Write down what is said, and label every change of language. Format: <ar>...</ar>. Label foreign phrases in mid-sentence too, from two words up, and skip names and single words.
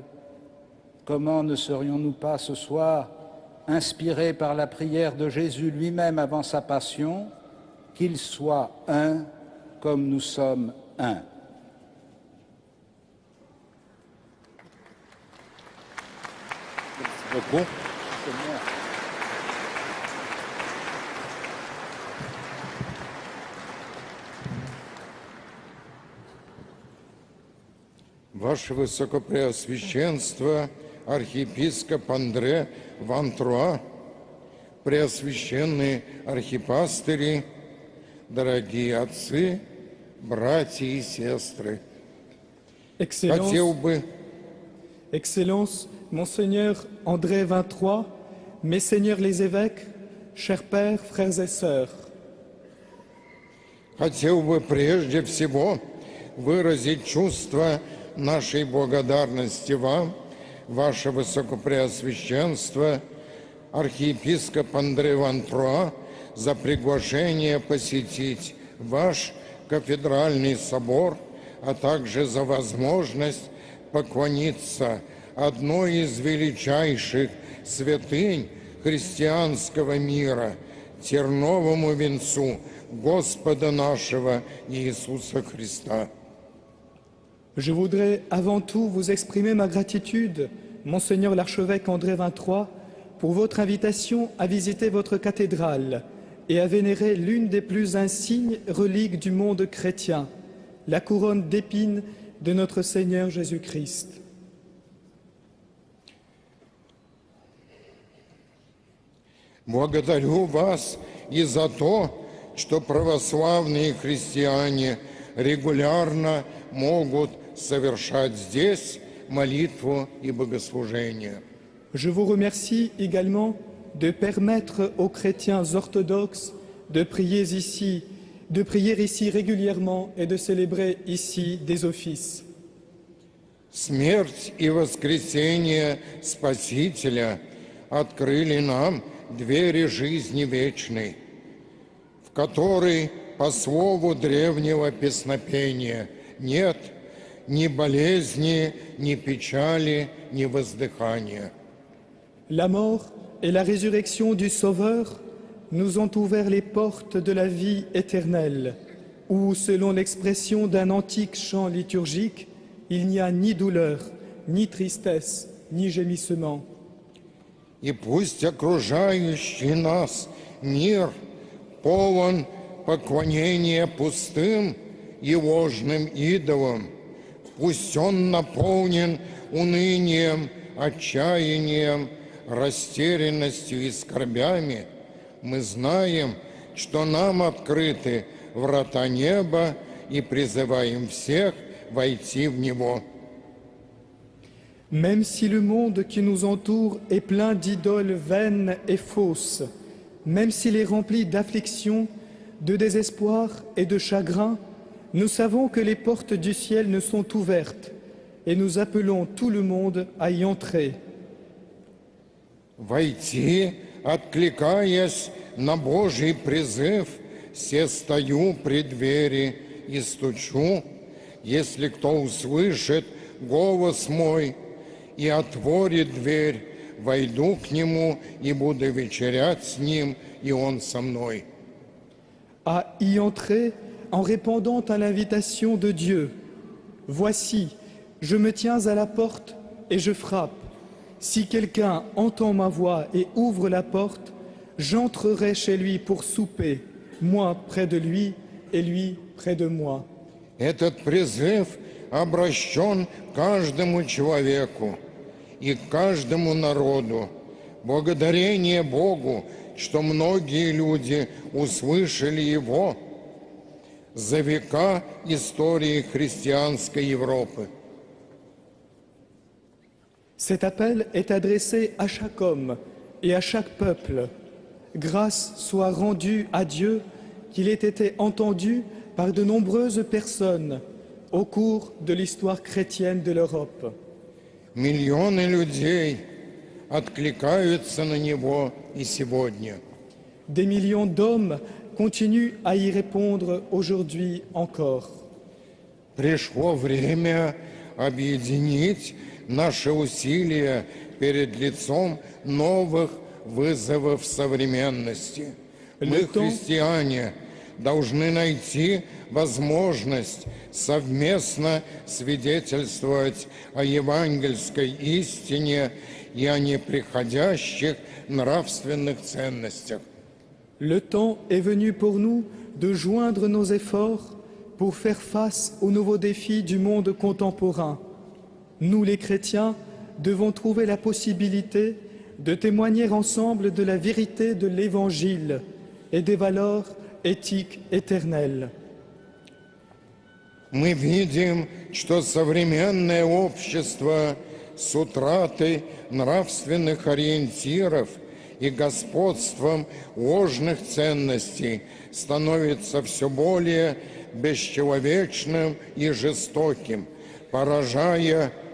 <fr>Comment ne serions-nous pas ce soir inspirés par la prière de Jésus lui-même avant sa passion, qu'il soit un comme nous sommes un. Merci beaucoup.</fr> <ru>Ваше Высокопреосвященство, архиепископ Андре Ван-Труа, преосвященные архипастыри, дорогие отцы, братья и сестры. Хотел бы...</ru> <fr>Excellence, Monseigneur André 23, Messeigneurs les évêques, chers pères, frères et sœurs.</fr> <ru>Хотел бы прежде всего выразить чувство нашей благодарности вам, ваше Высокопреосвященство, архиепископ Андре Ван-Труа, за приглашение посетить ваш кафедральный собор, а также за возможность поклониться одной из величайших святынь христианского мира, терновому венцу Господа нашего Иисуса Христа.</ru> <fr>Je voudrais avant tout vous exprimer ma gratitude, Monseigneur l'archevêque André 23, pour votre invitation à visiter votre cathédrale et à vénérer l'une des plus insignes reliques du monde chrétien, la couronne d'épines de notre Seigneur Jésus-Christ.</fr> <ru>Благодарю вас и за то, что православные христиане регулярно могут совершать здесь молитву и богослужение.</ru> <fr>Je vous remercie également de permettre aux chrétiens orthodoxes de prier ici régulièrement et de célébrer ici des offices.</fr> <ru>Смерть и воскресение Спасителя открыли нам двери жизни вечной, в которой, по слову древнего песнопения, нет ни болезни, ни печали, ни воздыхания.</ru> <fr>La mort et la résurrection du Sauveur nous ont ouvert les portes de la vie éternelle, où, selon l'expression d'un antique chant liturgique, il n'y a ni douleur, ni tristesse, ni gémissement.</fr> <ru>И пусть окружающий нас мир полон поклонения пустым и ложным идолам, пусть он наполнен унынием, отчаянием, растерянностью и скорбями, мы знаем, что нам открыты врата неба и призываем всех войти в него.</ru> <fr>Même si le monde qui nous entoure est plein d'idoles vaines et fausses, même s'il est rempli d'afflictions, de désespoir et de chagrin, nous savons que les portes du ciel nous sont ouvertes et nous appelons tout le monde à y entrer.</fr> <ru>Войти, откликаясь на Божий призыв, се стою при двери и стучу, если кто услышит голос мой и отворит дверь, войду к нему и буду вечерять с ним, и он со мной.</ru> <fr>À y entrer en répondant à l'invitation de Dieu. Voici, je me tiens à la porte et je frappe. Si quelqu'un entend ma voix et ouvre la porte, j'entrerai chez lui pour souper, moi près de lui et lui près de moi.</fr> <ru>Этот призыв обращен каждому человеку и каждому народу. Благодарение Богу, что многие люди услышали его, за века истории христианской Европы.</ru> <fr>Cet appel est adressé à chaque homme et à chaque peuple. Grâce soit rendue à Dieu qu'il ait été entendu par de nombreuses personnes au cours de l'histoire chrétienne de l'Europe.</fr> <ru>Миллионы людей откликаются на него и сегодня.</ru> <fr>Des millions d'hommes continuent à y répondre aujourd'hui encore.</fr> <ru>Пришло время объединить наши усилия перед лицом новых вызовов современности. Мы, христиане, должны найти возможность совместно свидетельствовать о евангельской истине и о неприходящих нравственных ценностях.</ru> <fr>Le temps est venu pour nous de joindre nos efforts pour faire face aux nouveaux défis du monde contemporain. Nous, les chrétiens, devons trouver la possibilité de témoigner ensemble de la vérité de l'Évangile et des valeurs éthiques éternelles.</fr> <ru>Мы видим, что современное общество с утратой нравственных ориентиров и господством ложных ценностей становится все более бесчеловечным и жестоким, порождая</ru>